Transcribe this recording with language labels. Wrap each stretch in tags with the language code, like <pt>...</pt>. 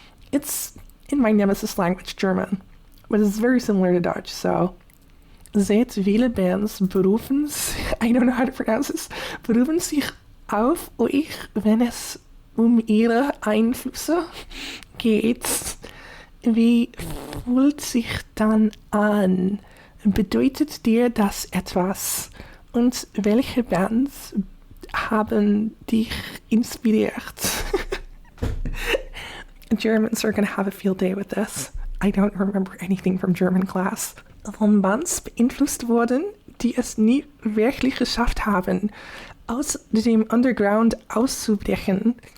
<en>It's in my nemesis language, German, but it's very similar to Dutch, so</en> <de>seit viele Bands berufen,</de> <en>I don't know how to pronounce this,</en> <de>berufen sich auf euch, wenn es ihre Einflüsse geht. Wie fühlt sich dann an? Bedeutet dir das etwas? Und welche Bands haben dich inspiriert?</de> <en>Germans are going to have a field day with this. I don't remember anything from German class.</en> <de>Von Bands beeinflusst wurden, die es nie wirklich geschafft haben, aus dem Underground auszubrechen.</de>